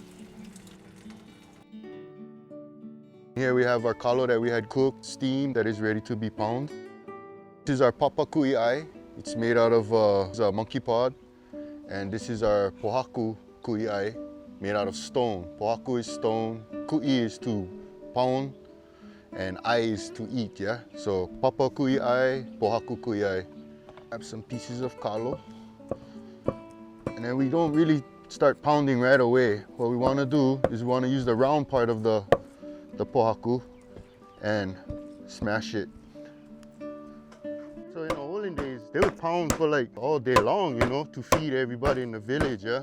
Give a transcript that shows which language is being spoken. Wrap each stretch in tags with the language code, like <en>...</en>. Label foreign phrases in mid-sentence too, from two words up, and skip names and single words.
<en>Here we have our kalo that we had cooked, steamed, that is ready to be pounded. This is our</en> <haw>papa ku'i'ai.</haw> <en>It's made out of a monkey pod. And this is our</en> <haw>pohaku ku'i'ai,</haw> <en>made out of stone. Pohaku is stone, ku'i is to pound, and ai is to eat, yeah?</en> <haw>So papa kui ai, pohaku kui ai.</haw> <en>Have some pieces of kalo. And then we don't really start pounding right away. What we want to do is we want to use the round part of the pohaku and smash it. So in the olden days, they would pound for like all day long, you know, to feed everybody in the village, yeah?</en>